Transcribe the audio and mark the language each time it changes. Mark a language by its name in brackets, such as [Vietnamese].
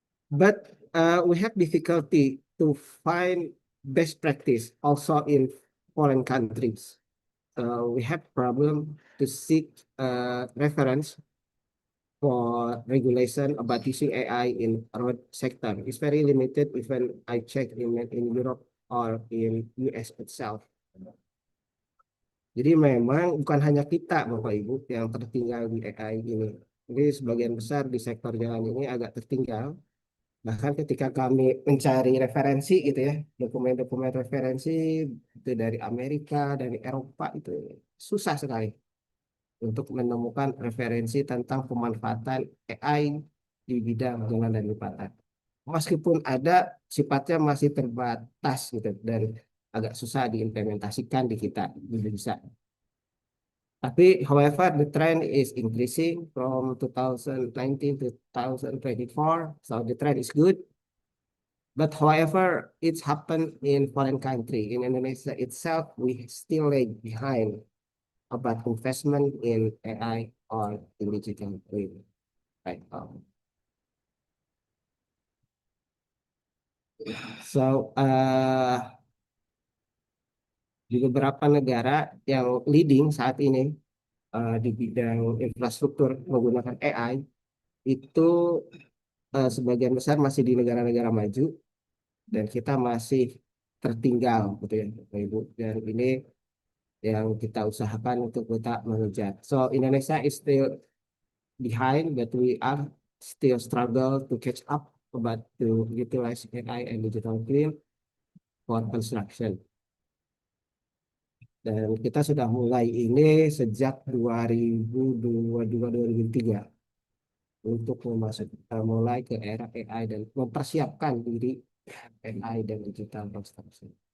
[English] But we have difficulty to find best practice also in foreign countries. We have problem to seek reference for regulation about using AI in road sector. It's very limited even I check in Europe or in US itself. [Indonesian] Jadi memang bukan hanya kita Bapak Ibu yang tertinggal di AI ini. Jadi sebagian besar di sektor jalan ini agak tertinggal. Bahkan ketika kami mencari referensi gitu ya, dokumen-dokumen referensi itu dari Amerika, dari Eropa itu susah sekali untuk menemukan referensi tentang pemanfaatan AI di bidang jalan dan jembatan. Meskipun ada, sifatnya masih terbatas gitu dan agak susah diimplementasikan di kita di Indonesia. [English] Tapi, however, the trend is increasing from 2019 to 2024, so the trend is good. But however, it's happened in foreign country. In Indonesia itself, we still lag behind about investment in AI or in digital twin right now. [Indonesian] So di beberapa negara yang leading saat ini di bidang infrastruktur menggunakan AI itu sebagian besar masih di negara-negara maju dan kita masih tertinggal gitu ya Bapak Ibu, dan ini yang kita usahakan untuk kita mengejar. [English] So Indonesia is still behind, but we are still struggle to catch up about to utilize AI and digital twin for construction. [Indonesian] Dan kita sudah mulai ini sejak 2022-2023 untuk mulai ke era AI dan mempersiapkan diri AI dan digital construction.